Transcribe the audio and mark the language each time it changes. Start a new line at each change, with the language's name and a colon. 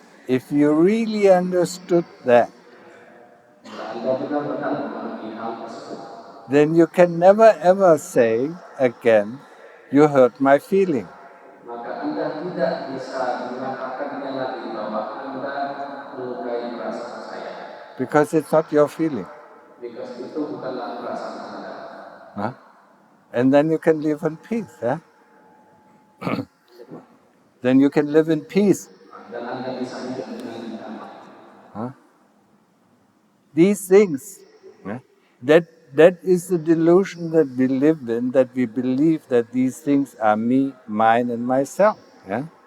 English: If you really understood that,
Indonesian: Anda benar-benar memahami hal tersebut,
English: then you can never ever say again, you hurt my feeling.
Indonesian: maka Anda tidak bisa mengatakannya lagi bahwa Anda melukai perasaan saya.
English: Because it's not your feeling. Because
Indonesian: itu bukanlah perasaan Anda. Huh?
English: And then you can live in peace. Yeah? Then you can live in peace.
Indonesian: Dan Anda bisa hidup dengan damai.
English: Huh? These things, yeah? that is the delusion that we live in, that we believe that these things are me, mine, and myself. Yeah?